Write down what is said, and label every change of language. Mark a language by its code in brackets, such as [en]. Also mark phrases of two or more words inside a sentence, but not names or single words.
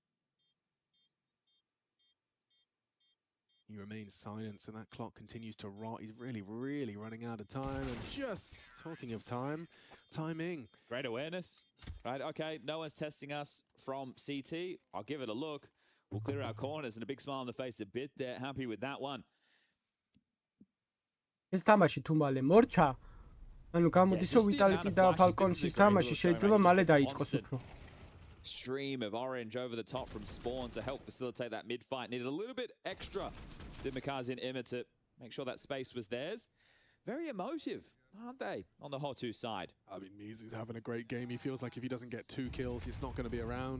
[en] He remains silent, so that clock continues to rot. He's really, really running out of time. And just talking of time, timing. Great awareness. Right, okay, no one's testing us from CT. I'll give it a look. We'll clear our corners and a big smile on the face a bit there. Happy with that one. [ka] ეს თამაში თუ მალე მორჩა, ანუ გამოდის რომ Vitality და Falcons-ის თამაში შეიძლება მალე დაიწყოს უფრო. [en] Stream of orange over the top from Spawn to help facilitate that mid fight. Needed a little bit extra. Did Makaze and Emma to make sure that space was theirs. Very emotive, aren't they, on the Hotu side? I mean, Mizu's having a great game. He feels like if he doesn't get 2 kills, it's not going to be around.